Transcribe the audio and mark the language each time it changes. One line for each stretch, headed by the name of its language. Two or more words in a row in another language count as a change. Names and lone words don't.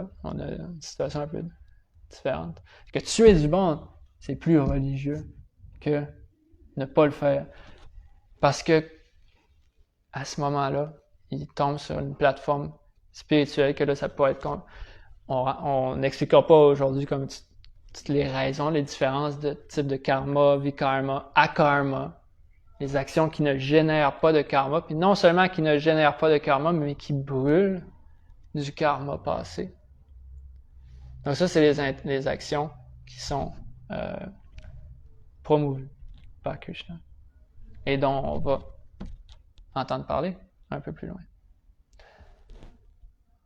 French: On a une situation un peu différente. Que tuer du monde, c'est plus religieux que ne pas le faire. Parce que, à ce moment-là, il tombe sur une plateforme spirituelle que là, ça peut être comme... On n'expliquera pas aujourd'hui comme toutes les raisons, les différences de type de
Sanskrit: कर्म, विकर्म, अकर्म,
French: les actions qui ne génèrent pas de karma, puis non seulement qui ne génèrent pas de karma, mais qui brûlent du karma passé. Donc ça, c'est les actions qui sont promovues par Krishna et dont on va entendre parler un peu plus loin.